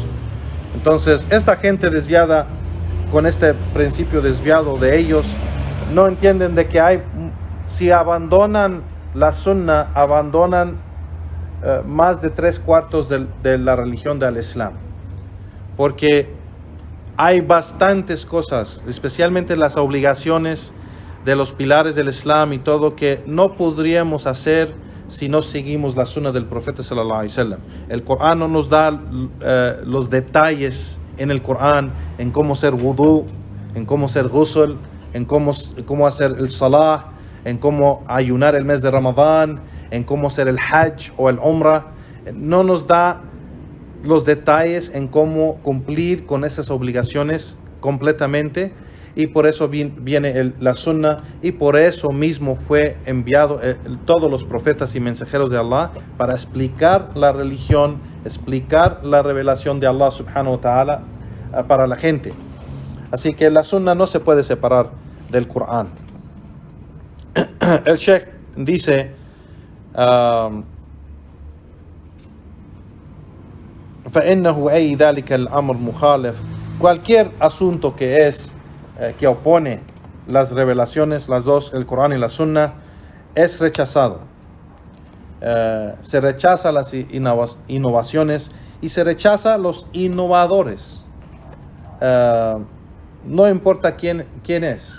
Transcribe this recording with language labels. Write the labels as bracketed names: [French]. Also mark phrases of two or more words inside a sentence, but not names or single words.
[Spanish] Entonces esta gente desviada, con este principio desviado de ellos, no entienden de que si abandonan la sunna, abandonan más de 3/4 de la religión del Islam, porque hay bastantes cosas, especialmente las obligaciones de los pilares del Islam y todo, que no podríamos hacer si no seguimos la sunna del profeta [Arabic] صلى الله عليه وسلم. [Spanish] El Corán no nos da los detalles en el Corán, en cómo hacer wudu, en cómo hacer ghusl, en cómo hacer el salah, en cómo ayunar el mes de Ramadán, en cómo hacer el hajj o el umrah. No nos da los detalles en cómo cumplir con esas obligaciones completamente, y por eso viene la sunna, y por eso mismo fue enviado todos los profetas y mensajeros de Allah para explicar la religión, explicar la revelación de Allah [Arabic] سبحانه وتعالى [Spanish] para la gente. Así que la sunna no se puede separar del Corán. El Sheikh dice [Arabic] فإنه أي ذلك الأمر مخالف, [Spanish] cualquier asunto que opone las revelaciones, las dos, el Corán y la Sunna, es rechazado. Se rechaza las innovaciones y se rechaza los innovadores. No importa quién es.